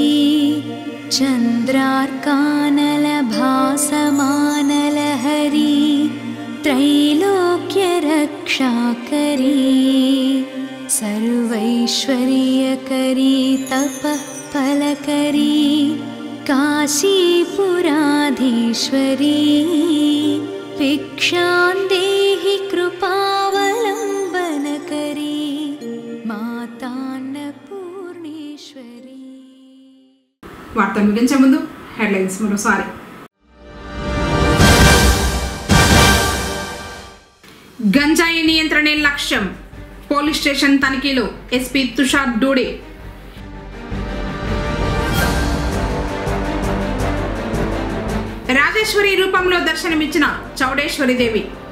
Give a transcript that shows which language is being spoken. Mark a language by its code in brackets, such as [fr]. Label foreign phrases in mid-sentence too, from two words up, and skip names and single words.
[sa] चन्द्रार्कानलभासमानलहरी त्रैलोक्यरक्षाकरी सर्वैश्वर्यकरी तपःफलकरी काशीपुराधीश्वरी भिक्षां देहि कृपावलम्बनकरी मातान्नपूर्णेश्वरी। [te] వార్తలు ముగించే ముందు హెడ్లైన్స్ మరోసారి. గంజాయి నియంత్రణే లక్ష్యం, పోలీస్ స్టేషన్ తనిఖీలో ఎస్పీ తుషార్ డూడే. రాజేశ్వరి రూపంలో దర్శనమిచ్చిన చౌడేశ్వరిదేవి.